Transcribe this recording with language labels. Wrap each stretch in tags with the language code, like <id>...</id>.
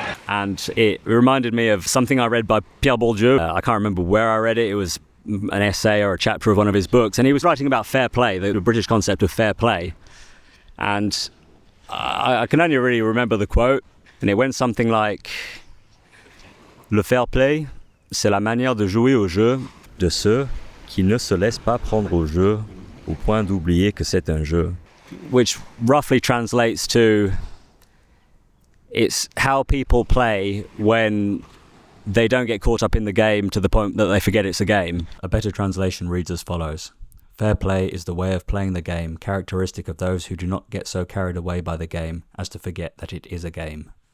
<en>And it reminded me of something I read by Pierre Bourdieu. I can't remember where I read it. It was an essay or a chapter of one of his books, and he was writing about fair play, the British concept of fair play. And I can only really remember the quote, and it went something like,</en> <fr>"Le fair play c'est la manière de jouer au jeu de ceux qui ne se laissent pas prendre au jeu au point d'oublier que c'est un jeu.</fr> <en>Which roughly translates to, it's how people play when they don't get caught up in the game to the point that they forget it's a game. A better translation reads as follows. Fair play is the way of playing the game, characteristic of those who do not get so carried away by the game as to forget that it is a game.</en>